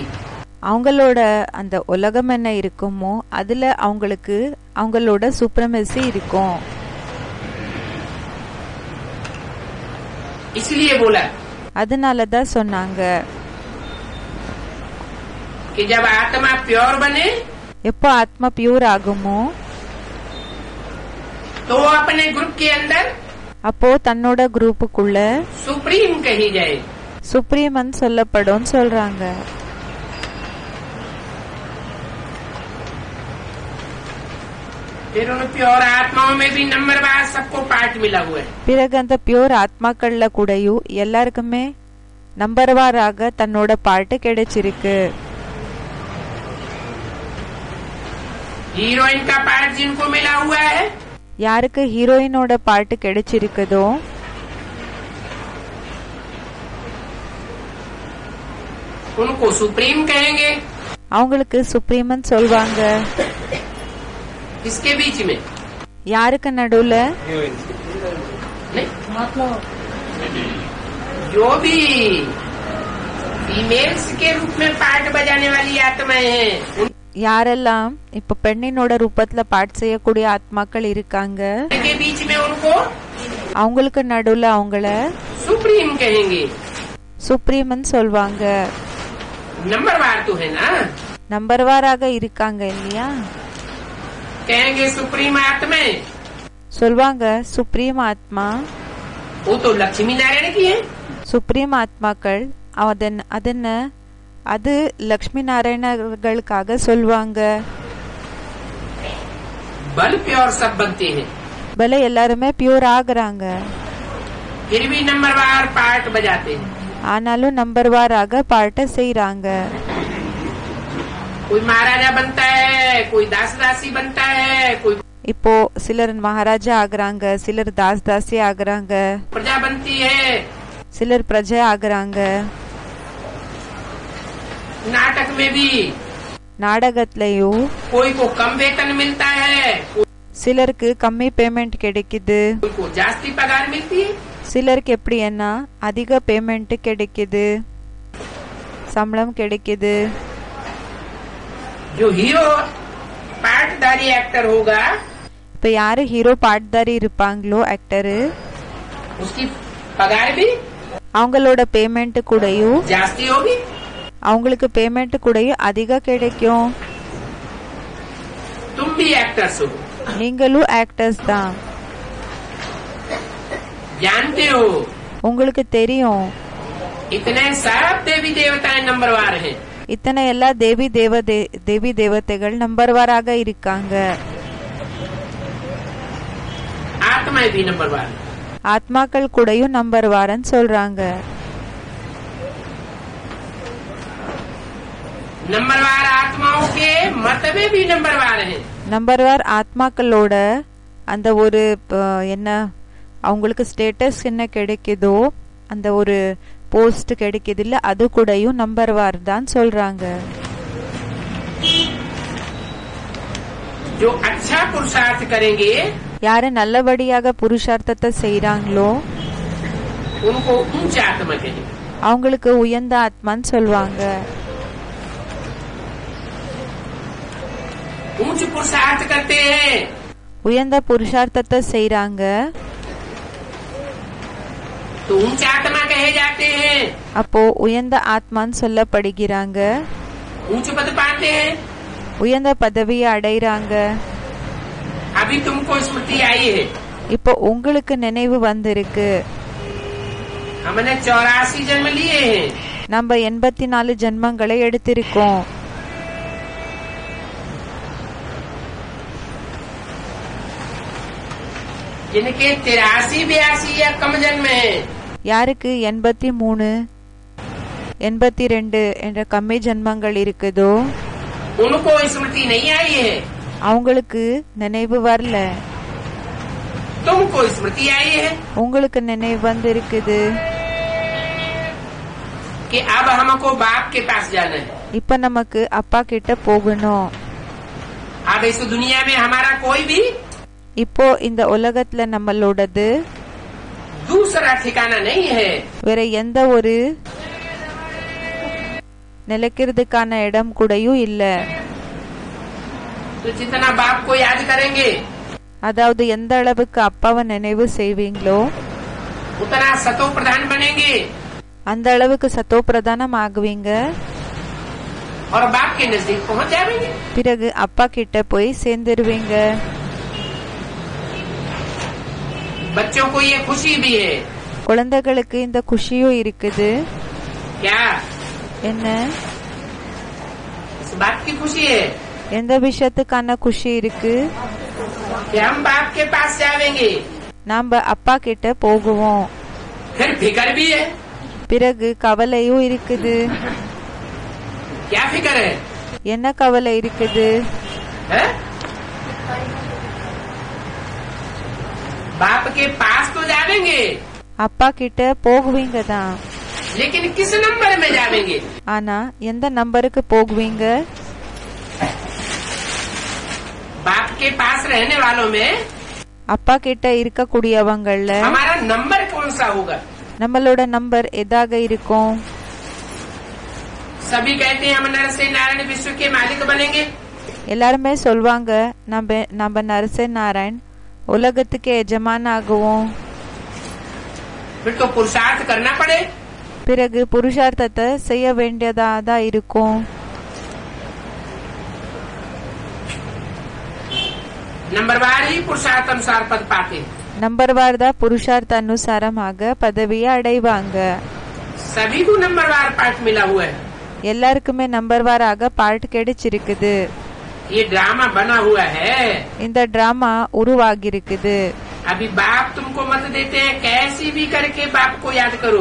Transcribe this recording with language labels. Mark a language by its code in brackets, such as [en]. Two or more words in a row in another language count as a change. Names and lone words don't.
[ta] அவங்களோட அந்த உலகம் என்ன இருக்குமோ அதுல அவங்களுக்கு அவங்களோட சுப்ரமசி இருக்கும்। [hi] इसलिए बोला [ta] அதனாலதான் சொன்னாங்க [hi] कि जब आत्मा प्योर बने [ta] எப்போ ஆத்மா பியூர் ஆகுமோ [hi] तो अपने ग्रुप के अंदर [ta] அப்போ தன்னோட குரூப்புக்குள்ள [hi] सुप्रीम कही जाए। [ta] சுப்ரீமன் சொல்லப்படும் சொல்றாங்க। [hi] फिर उन प्योर आत्माओं में भी नंबरवार सबको पार्ट मिला हुआ है। [ta] பிறகு அந்த பியூர் ஆத்மாக்கள்ல கூடயும் எல்லாருக்குமே நம்பர்வாராக தன்னோட பாட்டு கிடைச்சிருக்கு। [hi] हीरोइन का पार्ट जिनको मिला हुआ है [ta] யாருக்கு ஹீரோயினோட பாட்டு கிடைச்சிருக்குதோ [hi] उनको सुप्रीम कहेंगे। [ta] அவங்களுக்கு சுப்ரீமன் சொல்வாங்க। [hi] इसके बीच में [ta] யாருக்கு நடுவுல [hi] नहीं जो भी फीमेल्स के रूप में पार्ट बजाने वाली आत्माएं हैं [ta] யாரெல்லாம் இப்ப பெண்ணினோட ரூபத்துல பாட்டு செய்யக்கூடிய ஆத்மாக்கள் இருக்காங்க [hi] उनके बीच में उनको [ta] அவங்களுக்கு நடுவுல அவங்கள [hi] सुप्रीम कहेंगे। [ta] சுப்ரீமன் சொல்வாங்க। [hi] नंबरवार तो है ना [ta] நம்பர்வாராக இருக்காங்க இல்லையா [hi] कहेंगे सुप्रीम आत्मा [ta] சொல்வாங்க சுப்ரீம் ஆத்மா [hi] वो तो लक्ष्मी नारायण की है। [ta] சுப்ரீம் ஆத்மாக்கள் அதென்ன அது லக்ஷ்மி நாராயணர்களுக்காக சொல்வாங்க। [hi] बल प्योर सब बनते हैं [ta] பல எல்லாருமே பியூர் ஆகுறாங்க। [hi] फिर भी नंबरवार पार्ट बजाते हैं। [ta] ஆனாலும் நம்பர்வாராக பாட்ட செய்யறாங்க। [hi] कोई महाराजा बनता है कोई दास दासी बनता है कोई [ta] இப்போ சிலர் மகாராஜா ஆகுறாங்க, சிலர் தாஸ் தாசி ஆகுறாங்க, [hi] प्रजा बनती है। [ta] சிலர் பிரஜை ஆகுறாங்க. [hi] नाटक में भी [ta] நாடகத்திலயும் [hi] कोई को कम वेतन मिलता है, [ta] சிலருக்கு கம்மி பேமெண்ட் கிடைக்குது, [hi] कोई को जास्ती पगार मिलती है। [ta] சிலருக்கு எப்படின்னா அதிக பேமெண்ட் கிடைக்குது, சம்பளம் கிடைக்குது. [hi] जो हीरो पार्टदारी एक्टर होगा [ta] இப்ப யாரு ஹீரோ பாட்தாரி இருப்பாங்களோ ஆக்டரு, [hi] उसकी पगार भी [ta] அவங்களோட பேமெண்ட் கூடயும் [hi] जास्ती होगी। [ta] அவங்களுக்கு பேமெண்ட் கூடயும் அதிக கிடைக்கும். [hi] तुम भी एक्टर्स हो, [ta] நீங்களும் ஆக்டர்ஸ் தான், [hi] जानते हो [ta] உங்களுக்கு தெரியும். [hi] इतने सब देवी देवताएं नंबरवार हैं। [ta] இத்தனை எல்லா தேவி தேவதைகள் நம்பர்வாராக இருக்காங்க. [hi] आत्माएं भी नंबरवार, [ta] ஆத்மாக்கள் கூடயும் நம்பர்வாரன்னு சொல்றாங்க. [hi] नंबरवार आत्माओं के मत में भी नंबरवार हैं। [ta] நம்பர்வார் ஆத்மாக்களோட அந்த ஒரு என்ன அவங்களுக்கு ஸ்டேட்டஸ் என்ன கிடைக்குதோ, அந்த ஒரு போஸ்ட் கிடைக்குது இல்ல, அது கூடயும் நம்பர்வார் தான் சொல்றாங்க. [hi] जो अच्छा पुरुषार्थ करेंगे [ta] யாரு நல்லபடியாக புருஷார்த்தத்தை செய்யறாங்களோ [hi] उनको ऊंच आत्मा कहेंगे। [ta] அவங்களுக்கு உயர்ந்த ஆத்மான்னு சொல்லுவாங்க. [hi] ऊंच पुरुषार्थ करते हैं [ta] உயர்ந்த புருஷார்த்தத்தை செய்யறாங்க, [hi] तो ऊंच आत्मा कहे जाते हैं। [ta] அப்போ உயர்ந்த ஆத்மான்னு சொல்லப்படுகிறாங்க, [hi] ऊंच पद पाते हैं। [ta] உயர்ந்த பதவியை அடைறாங்க. [hi] अभी तुमको स्मृति आई है, [ta] இப்போ உங்களுக்கு நினைவு வந்திருக்கு. [hi] हमने 84 जन्म लिए हैं। [ta] நம்ம 84 ஜென்மங்களை எடுத்திருக்கோம். [hi] जिनके 83 82 या कम जन्म है, [ta] யாருக்கு 83 82 என்ற கம்மி ஜென்மங்கள் இருக்குதோ [hi] उनको स्मृति नहीं आई है। [ta] அவங்களுக்கு நினைவு வரல, [hi] तुमको स्मृति आई है [ta] உங்களுக்கு நினைவு வந்திருக்குது. [hi] कि अब हमको बाप के पास जाना है। [ta] இப்ப நமக்கு அப்பா கிட்ட போகணும். [hi] अब इस दुनिया में हमारा कोई भी [ta] இப்போ இந்த உலகத்துல நம்மளோடது [hi] दूसरा ठिकाना नहीं है। [ta] வேற எந்த ஒரு நிலைக்கிறதுக்கான இடம் கூடயும் இல்ல. [hi] तो जितना बाप को याद करेंगे [ta] அதாவது எந்த அளவுக்கு அப்பாவை நினைவு செய்வீங்களோ [hi] उतना सतो प्रधान बनेंगे [ta] அந்த அளவுக்கு சத்தோ பிரதானம் ஆகுவீங்க. [hi] और बाप के नजदीक पहुंच जाएंगे। [ta] பிறகு அப்பா கிட்ட போய் சேர்ந்துருவீங்க. [hi] बच्चों को ये खुशी भी है। [ta] குழந்தைகளுக்கு இந்த குஷியும் இருக்குது. [hi] क्या [ta] என்ன [hi] इस बात की खुशी है [ta] எந்த விஷயத்துக்கான குஷி இருக்கு? [hi] कि हम बाप के पास जाएंगे। [ta] நாம அப்பா கிட்ட போகுவோம். [hi] फिर फिक्र भी है। [ta] பிறகு கவலையும் இருக்குது. [hi] क्या फिक्र है? [ta] என்ன கவலை இருக்குது? [hi] है? बाप के पास तो जाएंगे, [ta] அப்பா கிட்ட போகுவீங்க தான், [hi] लेकिन किस नंबर में जाएंगे? [ta] ஆனா எந்த நம்பருக்கு போகுவீங்க? [hi] बाप के पास रहने वालों में [ta] அப்பா கிட்ட இருக்கக்கூடியவங்கள்ல [hi] हमारा नंबर कौन सा होगा? [ta] நம்மளோட நம்பர் எதாக இருக்கும்? [hi] सभी कहते हैं हम नर से नारायण विश्व के मालिक बनेंगे। [ta] எல்லாருமே சொல்வாங்க நம்ம [hi] नर से नारायण [ta] உலகத்துக்கு எஜமான ஆகுவோம். [hi] फिर तो पुरुषार्थ करना पड़े। [ta] பிறகு புருஷார்த்தத்தை செய்ய வேண்டியதா தான் இருக்கும். [hi] नंबरवार ही पुरुषार्थ अनुसार पद पाते। [ta] நம்பர்வார் தான் புருஷார்த்த அனுசாரமாக பதவியை அடைவாங்க. [hi] सभी को नंबरवार पाठ मिला हुआ है। [ta] எல்லாருக்குமே நம்பர்வாராக பார்ட் கிடைச்சிருக்குது. [hi] ये ड्रामा बना हुआ है। [ta] இந்த டிராமா உருவாகிருக்குது. [hi] अभी बाप तुमको मत देते हैं, कैसी भी करके बाप को याद करो।